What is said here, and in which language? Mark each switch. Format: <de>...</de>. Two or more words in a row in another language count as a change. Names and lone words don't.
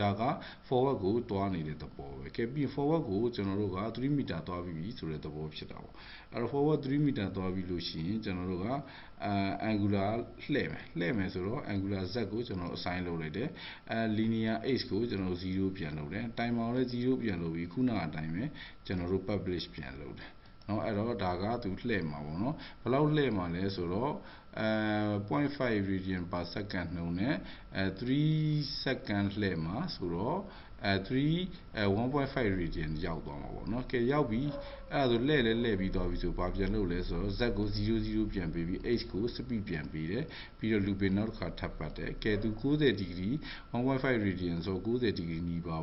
<my>ဒါက forward ကိုသွားနေတဲ့သဘောပဲကဲပြီး forward ကိုကျွန်တော်တို့က3 meter သွားပြီဆိုတဲ့သဘောဖြစ်တာပေါ့အဲ့တော့ forward 3 meter သွားပြီလို့ရှိရင်ကျွန်တော်တို့ကangular လှည့်မယ်ဆိုတော့</my> <en>angular z</en> <my>ကိုကျွန်တော် assign လုပ်လိုက်တယ်</my> <en>linear x</en> <my>ကိုကျွန်တော်0ပြန်လုပ်တယ် timer ကိုလည်း0ပြန်လုပ်ပြီးခုနကအတိုင်းပဲကျွန်တော်တို့ publish ပြန်လုပ်တယ်နော်အဲ့တော့ဒါကသူလှည့်မှာပေါ့နော်ဘယ်လောက်လှည့်မှာလဲဆိုတော့ 0.5</my> <en>radian per second</en> <my>နှုန်းနဲ့3 second လှည့်မှာဆိုတော့1.5 radian ရောက်သွားမှာပေါ့နော်ကဲရောက်ပြီအဲ့ဒါဆိုလှည့်ပြီးသွားပြီဆိုဘာပြန်လုပ်လဲဆိုတော့ z ကို00 ပြန်ပေးပြီး h ကို speed ပြန်ပေးတယ်ပြီးတော့ loop နောက်တစ်ခါထပ်ပတ်တယ်ကဲသူ90 degree 1.5 radian ဆို90 degree နီးပါး</my>